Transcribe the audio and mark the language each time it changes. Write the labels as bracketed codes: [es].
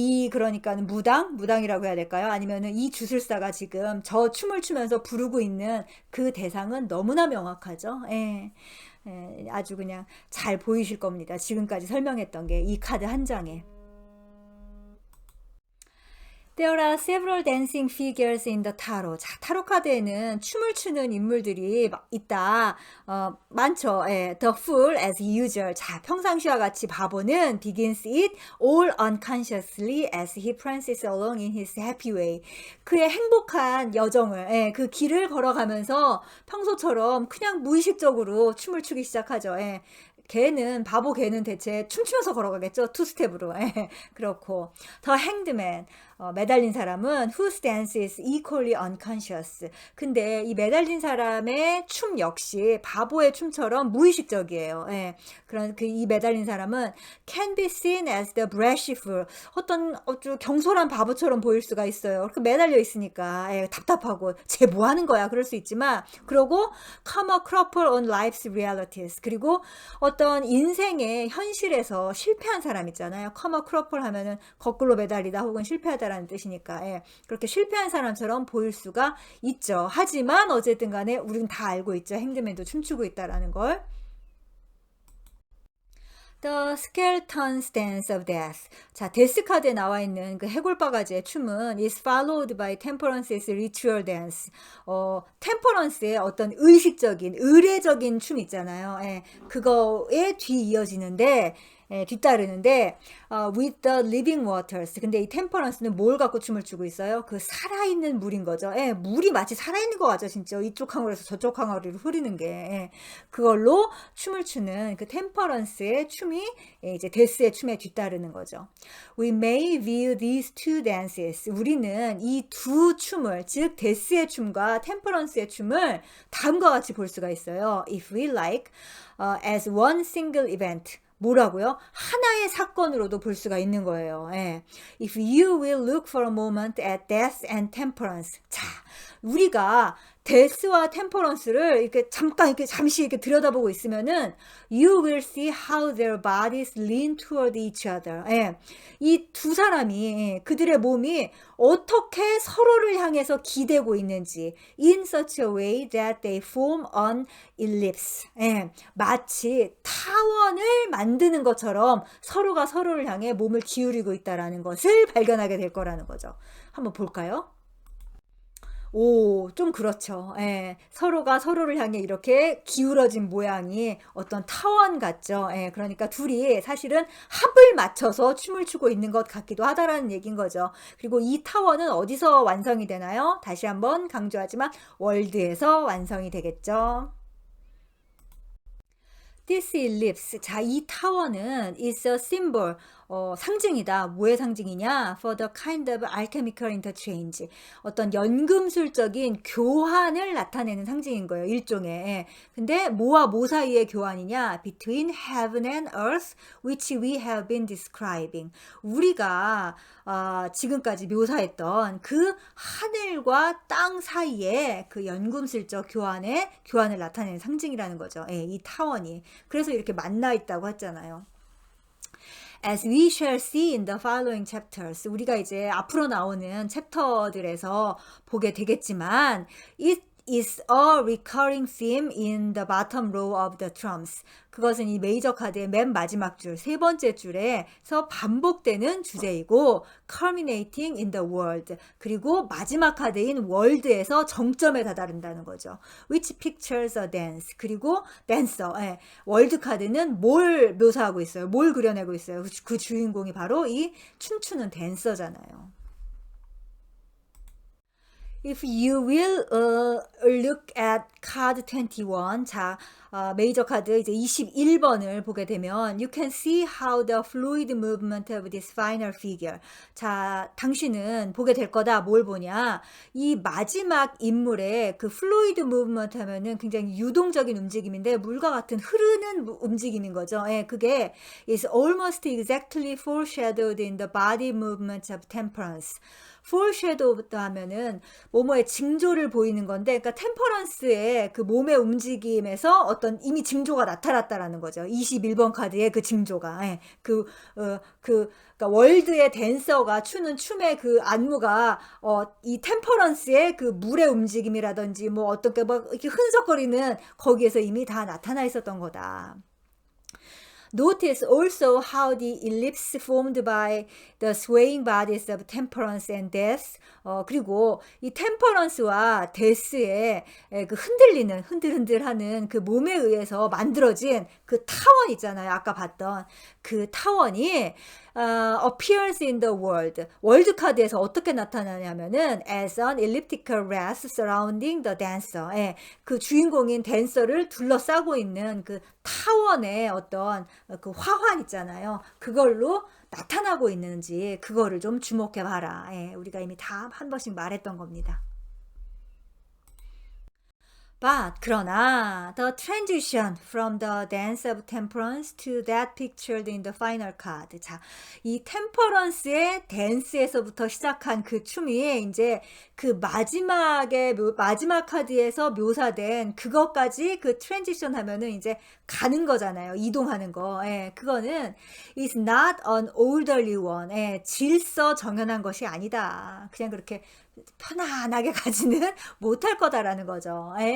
[ko] 그러니까는 무당이라고 해야 될까요? 아니면은 이 주술사가 지금 저 춤을 추면서 부르고 있는 그 대상은 너무나 명확하죠. 예. 아주 그냥 잘 보이실 겁니다. 지금까지 설명했던 게 이 카드 한 장에. [en] There are several dancing figures in the tarot. [ko] 자, 타로 카드에는 춤을 추는 인물들이 있다. 많죠. 예, [en] The Fool as usual. [ko] 자, 평상시와 같이 바보는 [en] begins it all unconsciously as he prances along in his happy way. [ko] 그의 행복한 여정을, 그 길을 걸어가면서 평소처럼 그냥 무의식적으로 춤을 추기 시작하죠. 예. 바보 개는 대체 춤추면서 걸어가겠죠. 투스텝으로. 그렇고 [en] The Hanged Man. [ko] 매달린 사람은 [en] whose dance is equally unconscious. [ko] 근데 이 매달린 사람의 춤 역시 바보의 춤처럼 무의식적이에요. 그런 이 매달린 사람은 [en] can be seen as the brash fool. [ko] 어떤 아주 경솔한 바보처럼 보일 수가 있어요. 그렇게 매달려 있으니까 답답하고 쟤 뭐 하는 거야 그럴 수 있지만 그러고 [en] come a cropper on life's realities. [ko] 그리고 어떤 인생의 현실에서 실패한 사람 있잖아요. come a cropper 하면은 거꾸로 매달리다 혹은 실패하다 라는 뜻이니까 그렇게 실패한 사람처럼 보일 수가 있죠. 하지만 어쨌든 간에 우리는 다 알고 있죠. 행드맨도 춤추고 있다라는 걸. [en] The skeleton dance of death. [ko] 자, 데스 카드에 나와 있는 그 해골바가지의 춤은 [en] is followed by temperance's ritual dance. [ko] 템퍼런스의 어떤 의식적인, 의례적인 춤 있잖아요. 그거에 뒤 이어지는데 뒤따르는데 [en] with the living waters. [ko] 근데 이 템퍼런스는 뭘 갖고 춤을 추고 있어요? 그 살아있는 물인 거죠. 물이 마치 살아있는 거 같죠, 진짜. 이쪽 항아리에서 저쪽 항아리로 흐르는 게. 그걸로 춤을 추는 그 템퍼런스의 춤이 이제 데스의 춤에 뒤따르는 거죠. [en] We may view these two dances. [ko] 우리는 이 두 춤을, 즉 데스의 춤과 템퍼런스의 춤을 다음과 같이 볼 수가 있어요. [en] If we like, as one single event. [ko] 뭐라고요? 하나의 사건으로도 볼 수가 있는 거예요. [en] If you will look for a moment at death and temperance. [ko] 자, 우리가 데스와 템퍼런스를 이렇게 잠시 이렇게 들여다보고 있으면은 [en] you will see how their bodies lean toward each other. [ko] 이 두 사람이 그들의 몸이 어떻게 서로를 향해서 기대고 있는지 [en] in such a way that they form an ellipse. [ko] 마치 타원을 만드는 것처럼 서로가 서로를 향해 몸을 기울이고 있다라는 것을 발견하게 될 거라는 거죠. 한번 볼까요? 좀 그렇죠. 서로가 서로를 향해 이렇게 기울어진 모양이 어떤 타원 같죠. 그러니까 둘이 사실은 합을 맞춰서 춤을 추고 있는 것 같기도 하다라는 얘기인 거죠. 그리고 이 타원은 어디서 완성이 되나요? 다시 한번 강조하지만 월드에서 완성이 되겠죠. [en] This ellipse, [ko] 자, 이 타원은 [en] is a symbol, [ko] 상징이다. 뭐의 상징이냐? [en] For the kind of alchemical interchange. [ko] 어떤 연금술적인 교환을 나타내는 상징인 거예요. 일종의. 근데 뭐와 뭐 사이의 교환이냐? [en] Between heaven and earth, which we have been describing. [ko] 우리가 지금까지 묘사했던 그 하늘과 땅 사이에 그 연금술적 교환을 나타내는 상징이라는 거죠. 이 타원이. 그래서 이렇게 만나 있다고 했잖아요. [en] As we shall see in the following chapters. [ko] 우리가 이제 앞으로 나오는 챕터들에서 보게 되겠지만 [en] it is a recurring theme in the bottom row of the drums. [ko] 그것은 이 메이저 카드의 맨 마지막 줄, 세 번째 줄에서 반복되는 주제이고 [en] culminating in the world. [ko] 그리고 마지막 카드인 world에서 정점에 다다른다는 거죠. [en] Which pictures a dance. [ko] 그리고 [en] dancer. [ko] 월드 카드는 뭘 묘사하고 있어요? 뭘 그려내고 있어요? 그 주인공이 바로 이 춤추는 댄서잖아요. [en] If you will look at card 21, [ko] 자, 메이저 카드 이제 21번을 보게 되면 [en] you can see how the fluid movement of this final figure. [ko] 자, 당신은 보게 될 거다. 뭘 보냐? 이 마지막 인물의 그 fluid movement 하면은 굉장히 유동적인 움직임인데 물과 같은 흐르는 움직임인 거죠. 그게 [en] is almost exactly foreshadowed in the body movement of temperance. [ko] foreshadow 하면은 뭐뭐의 징조를 보이는 건데, 그러니까 템퍼런스의 그 몸의 움직임에서 어떤 이미 징조가 나타났다라는 거죠. 21번 카드의 그 징조가. 그러니까 월드의 댄서가 추는 춤의 그 안무가 이 템퍼런스의 그 물의 움직임이라든지 뭐 어떻게 막 이렇게 흔적거리는 거기에서 이미 다 나타나 있었던 거다. [en] Notice also how the ellipse formed by the swaying bodies of temperance and death. [ko] 그리고 이 템퍼런스와 데스의 그 흔들흔들하는 그 몸에 의해서 만들어진 그 타원 있잖아요. 아까 봤던 그 타원이 [en] appears in the world. [ko] 월드 카드에서 어떻게 나타나냐면은 [en] as an elliptical wreath surrounding the dancer. [ko] 그 주인공인 댄서를 둘러싸고 있는 그 타원의 어떤 그 화환 있잖아요. 그걸로 나타나고 있는지 그거를 좀 주목해 봐라. 우리가 이미 다 한 번씩 말했던 겁니다. [en] But [ko] 그러나 [en] the transition from the dance of temperance to that pictured in the final card. [ko] 자, 이 템퍼런스의 댄스에서부터 시작한 그 춤이 이제 그 마지막 카드에서 묘사된 그것까지 그 트랜지션 하면은 이제 가는 거잖아요. 이동하는 거. 그거는 [en] is not an orderly one. [ko] 질서 정연한 것이 아니다. 그냥 그렇게 편안하게 가지는 못할 거다라는 거죠.